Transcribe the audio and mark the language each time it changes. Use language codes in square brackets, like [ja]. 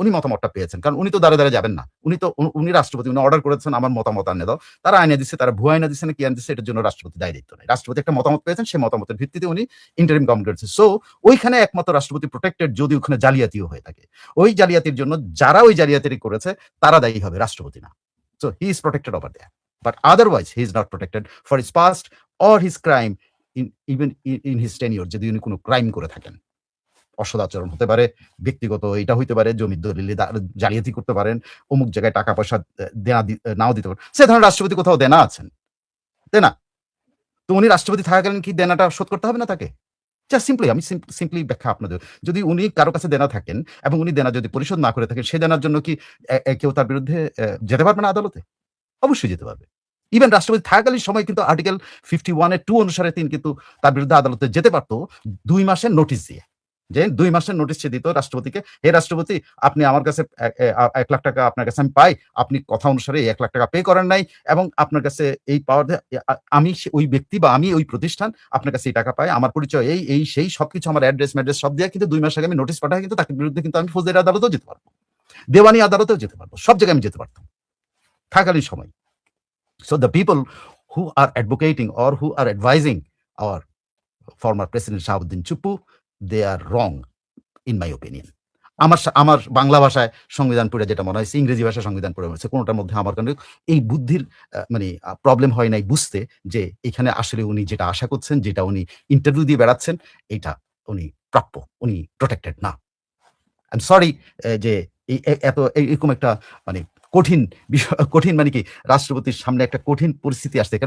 [bn] উনি মতামতটা পেয়েছেন, কারণ উনি তো দাঁড়ে যাবেন না। উনি রাষ্ট্রপতি, উনি অর্ডার করেছেন আমার মতামত আনে দাও। তারা আইনে দিচ্ছে, তারা ভুয়া আইনে দিচ্ছে না কি আইনে দিচ্ছে, এটার জন্য রাষ্ট্রপতি দায়িত্ব নেই। রাষ্ট্রপতি একটা মতামত পেয়েছেন, সেই মতামতের ভিত্তিতে উনি ইন্টারিম গভর্নমেন্ট করেছে। সো ওইখানে একমাত্র রাষ্ট্রপতি প্রোটেক্টেড যদি ওখানে জালিয়াতিও হয়ে থাকে। ওই জালিয়াতির জন্য যারা ওই জালিয়াতি করেছে তারা দায়ী হবে, রাষ্ট্রপতি না। [en] So he is protected over there. But otherwise, he is not protected for his past or his crime, even in his tenure. [bn] যদি উনি কোনো ক্রাইম করে থাকেন, অসদাচরণ হতে পারে, ব্যক্তিগত এটা হইতে পারে, জমির দলিলে জালিয়াতি করতে পারেন, অমুক জায়গায় টাকা পয়সা দেনা নাও দিতে পারেন, সে ধরনের রাষ্ট্রপতি কোথাও দেনা আছেন, দেনা। তো উনি রাষ্ট্রপতি থাকাকালীন কি দেনাটা শোধ করতে হবে না তাকে? জাস্ট সিম্পলি আমি সিম্পলি ব্যাখ্যা আপনাদের, যদি উনি কারো কাছে দেনা থাকেন এবং উনি দেনা যদি পরিশোধ না করে থাকেন, সে দেনার জন্য কি কেউ তার বিরুদ্ধে যেতে পারবে না আদালতে? অবশ্যই যেতে পারবে। ইভেন রাষ্ট্রপতি থাকাকালীন সময় কিন্তু আর্টিকেল 51 এর 2 অনুসারে তিনি কিন্তু তার বিরুদ্ধে আদালতে যেতে পারত 2 মাসের নোটিশ দিয়ে। যে 2 মাসের নোটিশ সে দিত রাষ্ট্রপতিকে, হে রাষ্ট্রপতি, আপনি আমার কাছে 1 লাখ টাকা আপনার কাছে আমি পাই, আপনি কথা অনুসারে 1 লাখ টাকা পে করেন নাই এবং আপনার কাছে এই পাওয়ার আমি ওই ব্যক্তি বা আমি ওই প্রতিষ্ঠান আপনার কাছে এই টাকা পাই, আমার পরিচয় এই সেই সবকিছু, আমার অ্যাড্রেস ম্যাড্রেস সব দিয়ে কিন্তু 2 মাস আগে আমি নোটিশ পাঠাই, কিন্তু তাকে বিরুদ্ধে কিন্তু আমি ফৌজদারি আদালতেও যেতে পারবো, দেওয়ানি আদালতেও যেতে পারবো, সব জায়গায় আমি যেতে পারতাম থাকাকালীন সময়। [en] So the people who are advocating or who are advising our former President Shahabuddin Chuppu, they are wrong in my opinion. [bn] আমার বাংলা ভাষায় সংবিধান পড়ে যেটা মনে হয়েছে, ইংরেজি ভাষায় সংবিধান পড়ে হয়েছে, কোনোটার মধ্যে আমার কারণে এই বুদ্ধির মানে প্রবলেম হয় নাই বুঝতে যে এখানে আসলে উনি যেটা আশা করছেন, যেটা উনি ইন্টারভিউ দিয়ে বেড়াচ্ছেন, এটা উনি প্রাপ্য, উনি প্রোটেক্টেড না। [en] I am sorry [bn] যে এত এরকম একটা মানে কঠিন বিষয়, কঠিন মানে কি রাষ্ট্রপতির সামনে একটা কঠিন পরিস্থিতি আসছে।